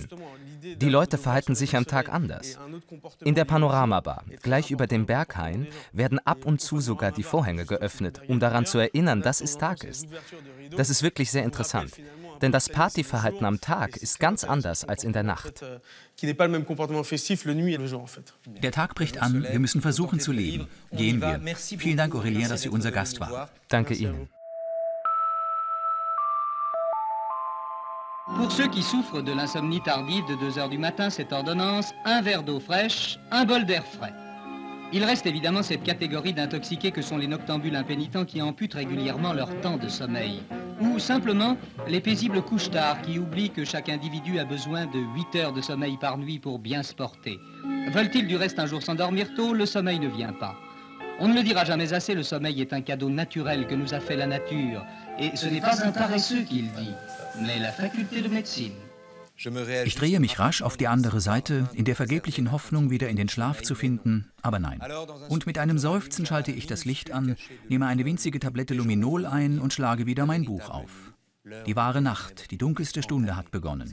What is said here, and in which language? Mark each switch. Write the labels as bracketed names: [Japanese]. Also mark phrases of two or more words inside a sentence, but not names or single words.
[German] Die Leute verhalten sich am Tag anders. In der Panoramabar, gleich über dem Berghain, werden ab und zu sogar die Vorhänge geöffnet, um daran zu erinnern, dass es Tag ist. Das ist wirklich sehr interessant, denn das Partyverhalten am Tag ist ganz anders als in der Nacht. Der Tag bricht an, wir müssen versuchen zu leben. Gehen wir. Vielen Dank, Aurélien, dass Sie unser Gast waren. Danke Ihnen. [French] Pour ceux qui souffrent de l'insomnie tardive de 2 heures du matin, cette ordonnance, un verre d'eau fraîche, un bol d'air frais. Il reste évidemment cette catégorie d'intoxiqués que sont les noctambules impénitents qui amputent régulièrement leur temps de sommeil. Ou simplement les paisibles couche-tard qui oublient que chaque individu a besoin de 8 heures de sommeil par nuit pour bien se porter. Veulent-ils du reste un jour s'endormir tôt, le sommeil ne vient pas. On ne le dira jamais assez, le sommeil est un cadeau naturel que nous a fait la nature. Et ce n'est pas un paresseux qui le dit, mais la faculté de médecine. [German] Ich drehe mich rasch auf die andere Seite, in der vergeblichen Hoffnung, wieder in den Schlaf zu finden, aber nein. Und mit einem Seufzen schalte ich das Licht an, nehme eine winzige Tablette Luminol ein und schlage wieder mein Buch auf. Die wahre Nacht, die dunkelste Stunde hat begonnen.